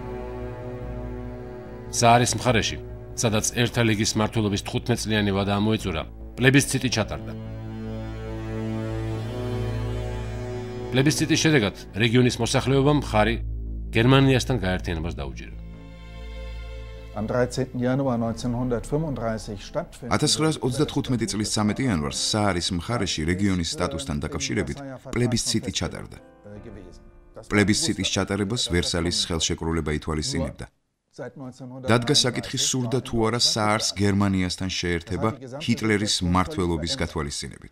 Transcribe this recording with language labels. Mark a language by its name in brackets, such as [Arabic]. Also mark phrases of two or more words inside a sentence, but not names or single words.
[Georgian] საარის მხარეში, სადაც ერთა ლიგის მმართველობის 15 წლიანი ვადა ამოიწურა, პლებისციტი ჩატარდა. პლებისციტის შედეგად რეგიონის მოსახლეობამ მხარი გერმანიასთან გაერთიანებას დაუჭირა. [German] Am 13. Januar 1935 stattfindet [Georgian] 1935 წლის 13 იანვარს საარის მხარეში რეგიონის სტატუსთან დაკავშირებით პლებისციტი ჩატარდა. პლებისციტის ჩატარებას ვერსალის ხელშეკრულება ითვალისწინებდა. დადგა საკითხი სურდა თუ არა საარს გერმანიასთან შეერთება ჰიტლერის მმართველობის გათვალისწინებით.